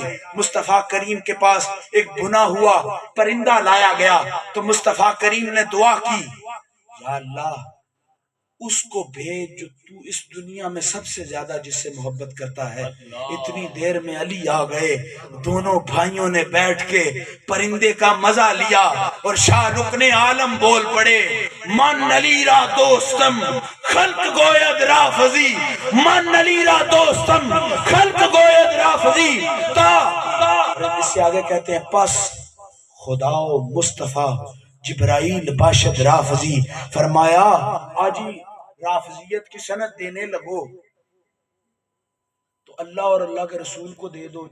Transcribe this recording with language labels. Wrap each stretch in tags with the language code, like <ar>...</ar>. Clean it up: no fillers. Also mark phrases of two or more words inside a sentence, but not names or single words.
<ur>مصطفیٰ کریم کے پاس ایک بنا ہوا پرندہ لایا گیا تو مصطفیٰ کریم نے دعا کی یا اللہ اس کو بھیج جو تو اس دنیا میں سب سے زیادہ جس سے محبت کرتا ہے. اتنی دیر میں علی آ گئے. دونوں بھائیوں نے بیٹھ کے پرندے کا مزہ لیا اور شاہ رکن عالم بول پڑے</ur> <fa>من علی را دوستم خلق گوید رافضی، من علی را دوستم خلق گوید رافضی.</fa> <ur>اس سے آگے کہتے ہیں</ur> <fa>پس خدا و مصطفیٰ جبرائیل باشد رافضی.</fa> <ur>فرمایا آجی رافضیت کی سند دینے لگو تو اللہ اور اللہ کے رسول کو دے دو.</ur>